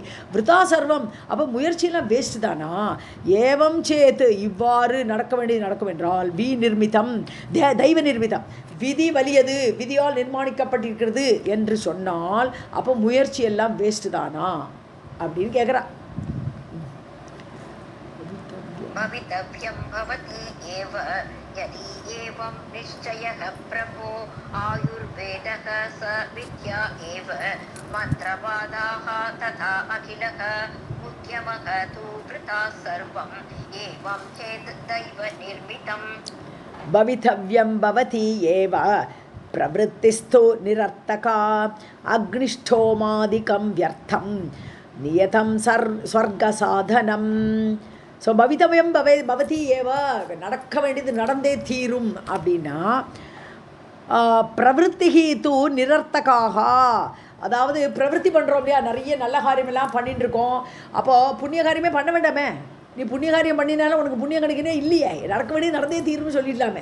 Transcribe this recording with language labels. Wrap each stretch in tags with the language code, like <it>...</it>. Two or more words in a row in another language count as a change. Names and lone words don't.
<sa>वृथा सर्वम्,</sa> <ta>அப்போ முயற்சியெல்லாம் வேஸ்ட்டு தானா.</ta> <sa>एवं चेत्,</sa> <ta>இவ்வாறு நடக்க வேண்டியது நடக்கும் என்றால் வி நிர்மிதம்</ta> <sa>दैव निर्मितम्,</sa> <ta>விதி வலியது, விதியால் நிர்மாணிக்கப்பட்டிருக்கிறது என்று சொன்னால் அப்போ முயற்சி எல்லாம் வேஸ்ட் தானா அப்படின்னு கேட்குறா.</ta> <sa>भवितव्यं भवति एव यदि एवं निश्चयः प्रभो आयुर्वेदः स विद्या एव मन्त्रवादाः तथा अखिलः उद्यमः तु वृथा सर्वम् एवं चेत् दैवनिर्मितम्. भवितव्यं भवति एव प्रवृत्तिस्तु निरर्थका अग्निष्ठोमादिकं व्यर्थं नियतं स्वर्गसाधनम्.</sa> <ta>ஸோ</ta> <sa>भवितव्यं भवति एव,</sa> <ta>நடக்க வேண்டியது நடந்தே தீரும் அப்படின்னா</ta> <sa>प्रवृत्तिः तु निरर्थका,</sa> <ta>அதாவது பிரவருத்தி பண்ணுறோம் இல்லையா, நிறைய நல்ல காரியமெல்லாம் பண்ணிட்டு இருக்கோம், அப்போது புண்ணிய காரியமே பண்ண வேண்டாமே, நீ புண்ணிய காரியம் பண்ணினாலும் உனக்கு புண்ணியம் கிடைக்கனே இல்லையே, நடக்க வேண்டியது நடந்தே தீரும்னு சொல்லிடலாமே.</ta>